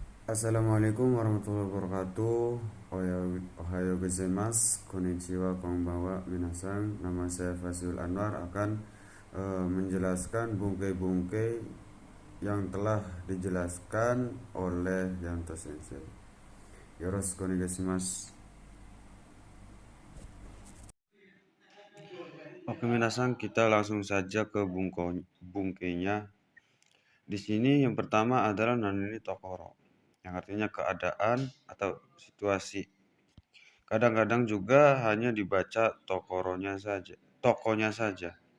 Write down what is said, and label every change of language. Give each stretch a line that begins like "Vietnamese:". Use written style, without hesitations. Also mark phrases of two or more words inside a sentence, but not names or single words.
Arabic: السلام عليكم ورحمة الله وبركاته.
Japanese: おはようございます、こんにちは、こんばんは、皆さん.
Indonesian: Nama saya Fazil Anwar akan menjelaskan bungkai-bungkai yang telah dijelaskan oleh Yanto Sensei.
Japanese: よろしくお願いします.
Indonesian: Oke minasan, kita langsung saja ke bungkainya. Di sini yang pertama adalah
Japanese: なにに ところ,
Indonesian: yang artinya keadaan atau situasi. Kadang-kadang juga hanya dibaca tokonya saja.